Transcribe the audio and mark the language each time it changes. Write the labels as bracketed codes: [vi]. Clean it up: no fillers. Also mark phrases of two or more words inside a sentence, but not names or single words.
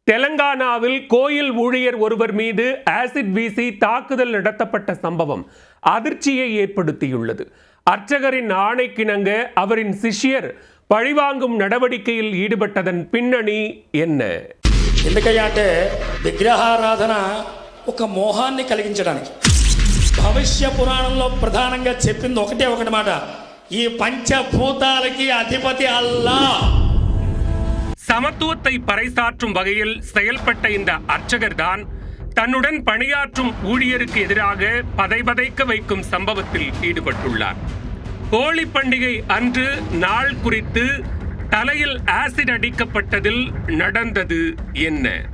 [ta] தெலங்கானாவில் கோயில் ஊழியர் ஒருவர் மீது ஆசிட் வீசி தாக்குதல் நடத்தப்பட்ட சம்பவம் அதிர்ச்சியை ஏற்படுத்தியுள்ளது. அர்ச்சகரின் ஆணைக்கிணங்க அவரின் சிஷ்யர் பழிவாங்கும் நடவடிக்கையில் ஈடுபட்டதன் பின்னணி என்ன? [te] ఎందుకంటే విగ్రహారాధన ఒక మోహాన్ని కలిగించడానికి భవిష్య పురాణంలో ప్రధానంగా చెప్పింది ఒకటే మాట, ఈ పంచభూతాలకి అధిపతి అల్లాహ్. [ta] சமத்துவத்தை பறைசாற்றும் வகையில் செயல்பட்ட இந்த அர்ச்சகர் தான் தன்னுடன் பணியாற்றும் ஊழியருக்கு எதிராக பதைபதைக்க வைக்கும் சம்பவத்தில் ஈடுபட்டுள்ளார். ஹோலி பண்டிகை அன்று நாள் குறித்து தலையில் ஆசிட் அடிக்கப்பட்டதில் நடந்தது என்ன?